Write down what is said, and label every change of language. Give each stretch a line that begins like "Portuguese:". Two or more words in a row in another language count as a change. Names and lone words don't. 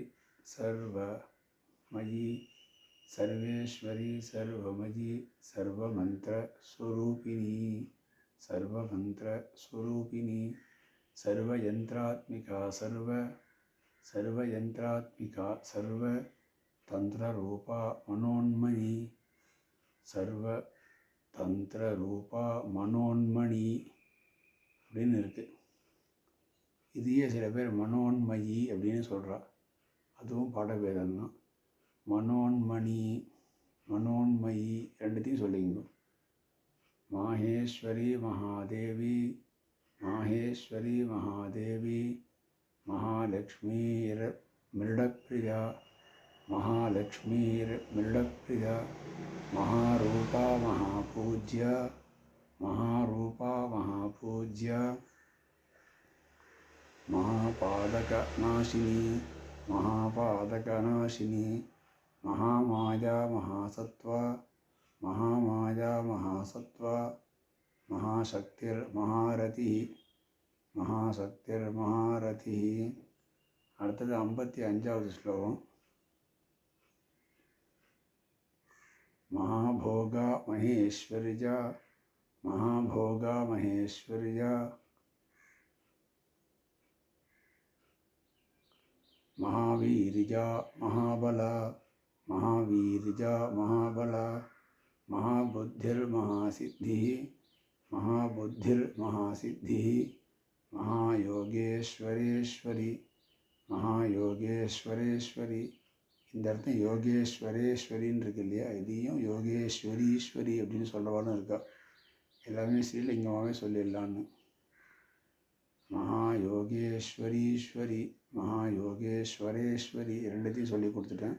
Sanskrit: सर्वमयी सर्वेश्वरी सर्वमयी सर्वमन्त्रस्वरूपिणी सर्वमन्त्रस्वरूपिणी सर्वयन्त्रात्मिका सर्वयन्त्रात्मिका सर्वतन्त्ररूपा मनोन्मणी सर्वतन्त्ररूपा मनोन्मणी
Tamil: அப்படின்னு இருக்குது. இதையே சில பேர் மனோன்மயி அப்படின்னு சொல்கிறா. அதுவும் பாடபேதம்தான். மனோன்மணி ரெண்டுத்தையும் சொல்லிங்க.
Sanskrit: माहेश्वरी महादेवी माहेश्वरी महादेवी महालक्ष्मीर्मृडप्रिया महालक्ष्मीर्मृडप्रिया महारूपा महापूज्या महारूपा महापूज्या महापादकनाशिनी महापादकनाशिनी महामाया महासत्त्वा महामाया महासत्त्वा महाशक्तिर्महारथिः महाशक्तिर्महारथिः.
Tamil: அடுத்தது 55வது ஸ்லோகம்.
Sanskrit: महाभोगा महेश्वर्या महाभोगा महेश्वर्या महावीर्या महाबला महावीर्या महाबला महाबुद्धिर्महासिद्धिः महाबुद्धिर्महासिद्धिः महायोगेश्वरेश्वरी महायोगेश्वरेश्वरी.
Tamil: இந்த இடத்துல யோகேஸ்வரேஸ்வரின்னு இருக்கு இல்லையா, இதையும் யோகேஸ்வரீஸ்வரி அப்படின்னு சொல்கிறவாலும் இருக்கா. எல்லாமே ஸ்ரீலிங்கமாகவே சொல்லிடலான்னு.
Sanskrit: महायोगेश्वरीश्वरी महायोगेश्वरेश्वरी
Tamil: ரெண்டுத்தையும் சொல்லி கொடுத்துட்டேன்.